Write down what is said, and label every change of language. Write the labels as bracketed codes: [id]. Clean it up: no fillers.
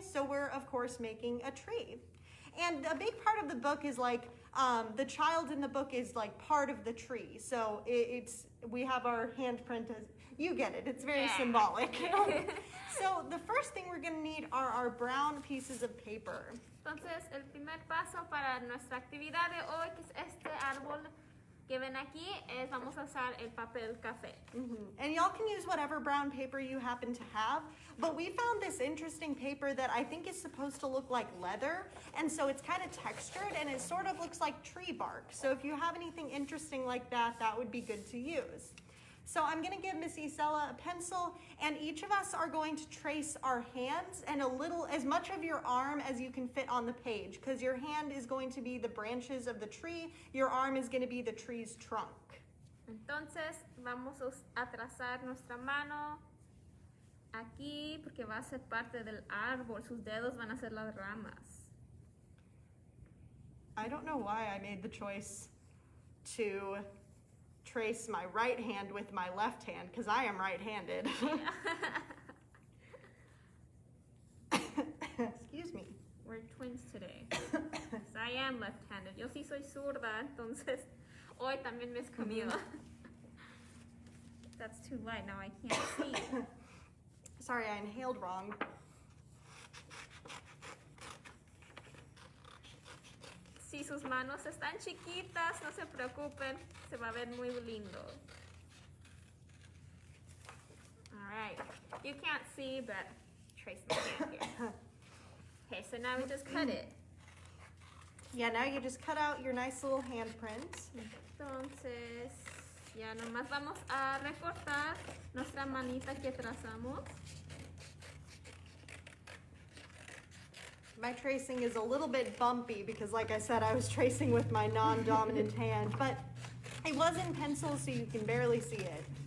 [en] So we're, of course, making a tree. And a big part of the book is like, the child in the book is like part of the tree. So we have our handprint as, you get it, it's very symbolic. So the first thing we're gonna need are our brown pieces of paper. [es] Entonces, el primer paso para nuestra actividad de hoy, que es este árbol que ven aquí, es vamos a usar el papel café. [en] And y'all can use whatever brown paper you happen to have, but we found this interesting paper that I think is supposed to look like leather, and so it's kind of textured, and it sort of looks like tree bark. So if you have anything interesting like that, that would be good to use. So I'm going to give Miss Isela a pencil, and each of us are going to trace our hands and as much of your arm as you can fit on the page, because your hand is going to be the branches of the tree, your arm is going to be the tree's trunk. [es] Entonces vamos a trazar nuestra mano aquí porque va a ser parte del árbol. Sus dedos van a ser las ramas. [en] I don't know why I made the choice to trace my right hand with my left hand, because I am right-handed. Excuse me. We're twins today. Yes, I am left-handed. [es] Yo sí soy zurda, entonces hoy también me es Camila. [en] That's too light, now I can't see. Sorry, I inhaled wrong. [es] Si sus manos están chiquitas, no se preocupen, se va a ver muy lindo. [en] All right, you can't see, but trace my hand here. Okay, so now we just cut it. Yeah, now you just cut out your nice little handprint. [es] Entonces, ya nomás vamos a recortar nuestra manita que trazamos. [en] My tracing is a little bit bumpy because, like I said, I was tracing with my non-dominant hand, but it was in pencil, so you can barely see it.